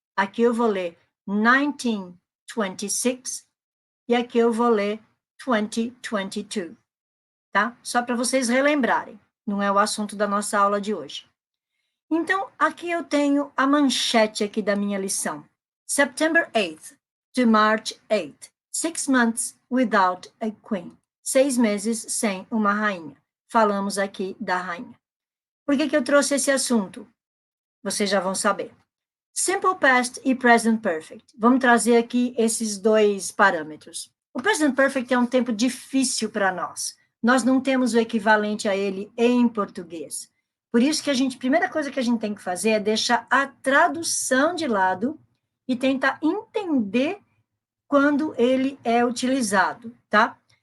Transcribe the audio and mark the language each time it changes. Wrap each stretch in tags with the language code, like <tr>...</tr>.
<pt>Aqui eu vou ler 1926 e aqui eu vou ler 2022, tá? Só para vocês relembrarem, não é o assunto da nossa aula de hoje. Então, aqui eu tenho a manchete aqui da minha lição.</pt> <en>September 8th to March 8th. 6 months without a queen.</en> <pt>6 meses sem uma rainha. Falamos aqui da rainha. Por que eu trouxe esse assunto? Vocês já vão saber. Simple past e present perfect. Vamos trazer aqui esses dois parâmetros. O present perfect é um tempo difícil para nós. Nós não temos o equivalente a ele em português. Por isso que a primeira coisa que a gente tem que fazer é deixar a tradução de lado e tentar entender quando ele é utilizado, tá?</pt>